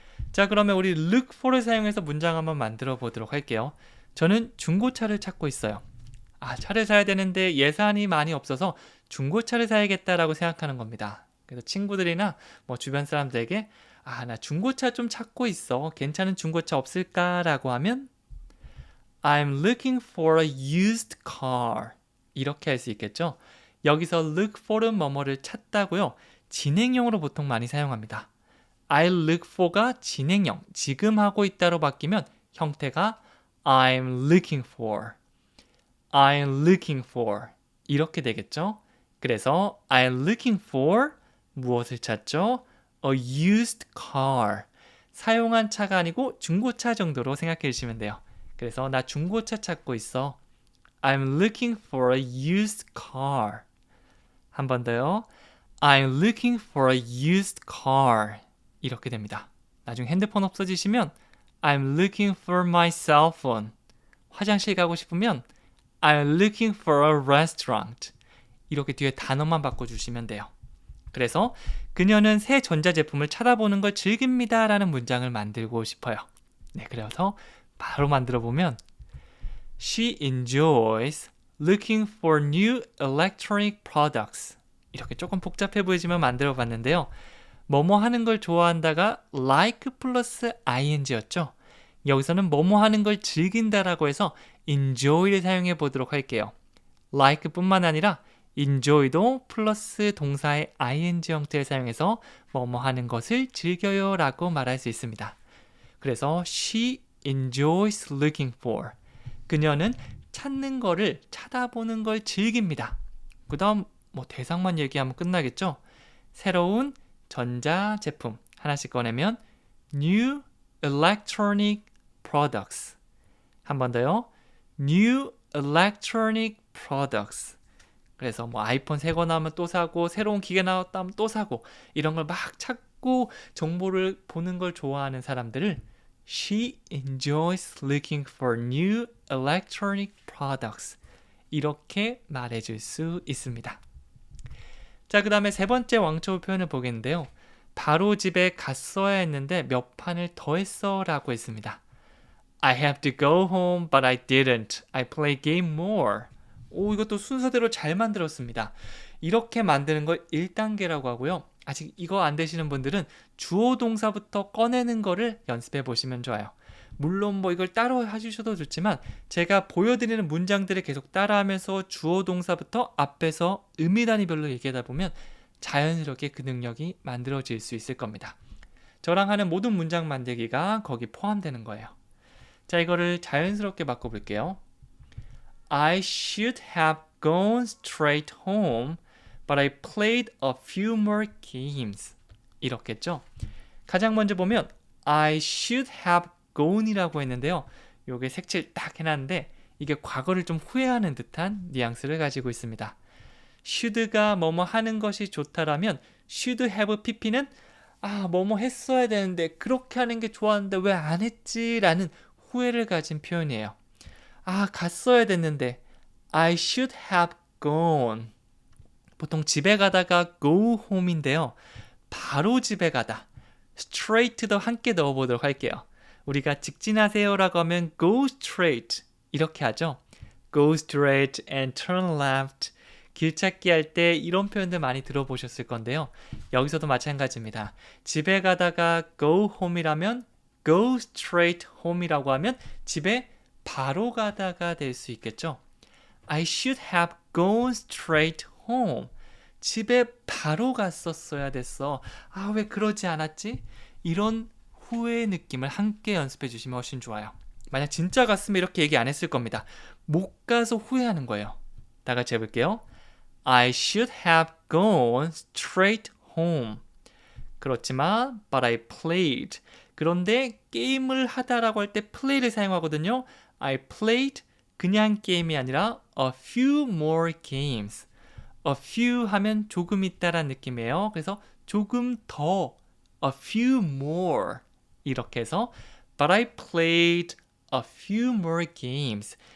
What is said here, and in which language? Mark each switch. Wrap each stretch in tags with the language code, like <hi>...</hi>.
<ko>자, 그러면 우리 look for를 사용해서 문장 한번 만들어 보도록 할게요. 저는 중고차를 찾고 있어요. 차를 사야 되는데 예산이 많이 없어서 중고차를 사야겠다라고 생각하는 겁니다. 그래서 친구들이나 주변 사람들에게 나 중고차 좀 찾고 있어. 괜찮은 중고차 없을까라고 하면</ko> <en>I'm looking for a used car.</en> <ko>이렇게 할 수 있겠죠? 여기서 look for은 뭐뭐를 찾다고요. 진행형으로 보통 많이 사용합니다.</ko> <en>I look for가</en> <ko>진행형, 지금 하고 있다로 바뀌면 형태가</ko> <en>I'm looking for, I'm looking for</en> <ko>이렇게 되겠죠? 그래서</ko> <en>I'm looking for</en> <ko>무엇을 찾죠?</ko> <en>A used car.</en> <ko>사용한 차가 아니고 중고차 정도로 생각해 주시면 돼요. 그래서 나 중고차 찾고 있어.</ko> <en>I'm looking for a used car.</en> <ko>한 번 더요.</ko> <en>I'm looking for a used car.</en> <ko>이렇게 됩니다. 나중에 핸드폰 없어지시면</ko> <en>I'm looking for my cell phone.</en> <ko>화장실 가고 싶으면</ko> <en>I'm looking for a restaurant.</en> <ko>이렇게 뒤에 단어만 바꿔주시면 돼요. 그래서 그녀는 새 전자제품을 찾아보는 걸 즐깁니다 라는 문장을 만들고 싶어요. 네, 그래서 바로 만들어 보면</ko> <en>She enjoys looking for new electronic products.</en> <ko>이렇게 조금 복잡해 보이지만 만들어 봤는데요. 뭐뭐 하는 걸 좋아한다가 like 플러스 ing였죠. 여기서는 뭐뭐 하는 걸 즐긴다라고 해서 enjoy를 사용해 보도록 할게요. like 뿐만 아니라 enjoy도 플러스 동사의 ing 형태를 사용해서 뭐뭐 하는 것을 즐겨요 라고 말할 수 있습니다.</ko> <en>그래서 she enjoys looking for.</en> <ko>그녀는 찾는 거를 찾아보는 걸 즐깁니다. 그 다음 대상만 얘기하면 끝나겠죠? 새로운 전자제품 하나씩 꺼내면 new electronic products. 한 번 더요.</ko> <en>new electronic products.</en> <ko>그래서 아이폰 새 거 나오면 또 사고 새로운 기계 나왔다면 또 사고 이런 걸 막 찾고 정보를 보는 걸 좋아하는 사람들을</ko> <en>She enjoys looking for new electronic products.</en> <ko>이렇게 말해줄 수 있습니다. 자, 그 다음에 세 번째 왕초보 표현을 보겠는데요. 바로 집에 갔어야 했는데 몇 판을 더 했어 라고 했습니다.</ko> <en>I have to go home, but I didn't. I play game more.</en> <ko>이것도 순서대로 잘 만들었습니다. 이렇게 만드는 걸 1단계라고 하고요. 아직 이거 안 되시는 분들은 주어 동사부터 꺼내는 거를 연습해 보시면 좋아요. 물론 이걸 따로 해주셔도 좋지만 제가 보여드리는 문장들을 계속 따라하면서 주어 동사부터 앞에서 의미 단위별로 얘기하다 보면 자연스럽게 그 능력이 만들어질 수 있을 겁니다. 저랑 하는 모든 문장 만들기가 거기 포함되는 거예요. 자, 이거를 자연스럽게 바꿔볼게요.</ko> <en>I should have gone straight home, but I played a few more games.</en> <ko>이렇겠죠? 가장 먼저 보면 I should have gone이라고 했는데요. 요게 색칠 딱 해놨는데 이게 과거를 좀 후회하는 듯한 뉘앙스를 가지고 있습니다. should가 뭐뭐 하는 것이 좋다라면 should have pp는 뭐뭐 했어야 되는데 그렇게 하는 게 좋았는데 왜 안 했지? 라는 후회를 가진 표현이에요. 갔어야 됐는데</ko> <en>I should have gone.</en> <ko>보통 집에 가다가 go home인데요. 바로 집에 가다. straight도 함께 넣어보도록 할게요. 우리가 직진하세요라고 하면 go straight 이렇게 하죠.</ko> <en>go straight and turn left.</en> <ko>길 찾기 할 때 이런 표현들 많이 들어보셨을 건데요. 여기서도 마찬가지입니다. 집에 가다가 go home이라면 go straight home이라고 하면 집에 바로 가다가 될 수 있겠죠.</ko> <en>I should have gone straight home.</en> <ko>집에 바로 갔었어야 됐어. 왜 그러지 않았지? 이런 후회의 느낌을 함께 연습해 주시면 훨씬 좋아요. 만약 진짜 갔으면 이렇게 얘기 안 했을 겁니다. 못 가서 후회하는 거예요. 다 같이 해볼게요.</ko> <en>I should have gone straight home.</en> <ko>그렇지만</ko> <en>but I played.</en> <ko>그런데 게임을 하다라고 할 때 play를 사용하거든요.</ko> <en>I played</en> <ko>그냥 게임이 아니라</ko> <en>a few more games.</en> <ko>a few 하면 조금 있다란 느낌이에요. 그래서 조금 더</ko> <en>a few more</en> <ko>이렇게 해서</ko> <en>but I played a few more games.</en>